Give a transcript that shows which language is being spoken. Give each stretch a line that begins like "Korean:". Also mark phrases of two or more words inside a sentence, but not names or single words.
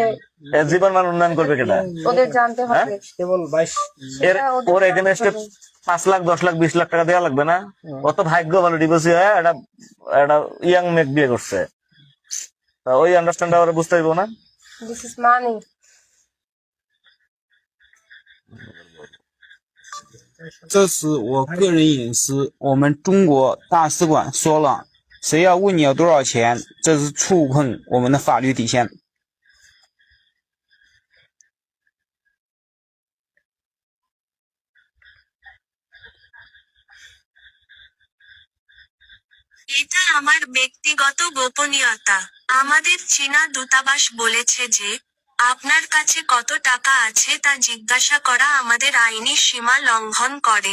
Bangla: এর জীবন মান উন্নয়ন করবে কেনা? ওদের জানতে হবে। কেবল 22 ওর এখানে 5 লাখ 10 লাখ 20 লাখ টাকা দেওয়া লাগবে না? অত ভাগ্য ভালো, ডিভোর্সি হয়ে একটা ইয়াং মেয়ে বিয়ে করছে, ওই আন্ডারস্ট্যান্ড ওরা বুঝতে পারবো না।
English: This is money.
Chinese: 这是我个人隐私，我们中国大使馆说了，谁要问你要多少钱，这是触碰我们的法律底线。
Bangla: এটা আমার ব্যক্তিগত গোপনীয়তা। আমাদের চীনা দূতাবাস বলেছে যে, আপনার কাছে কত টাকা আছে তা জিজ্ঞাসা করা আমাদের আইনি সীমা লঙ্ঘন করে।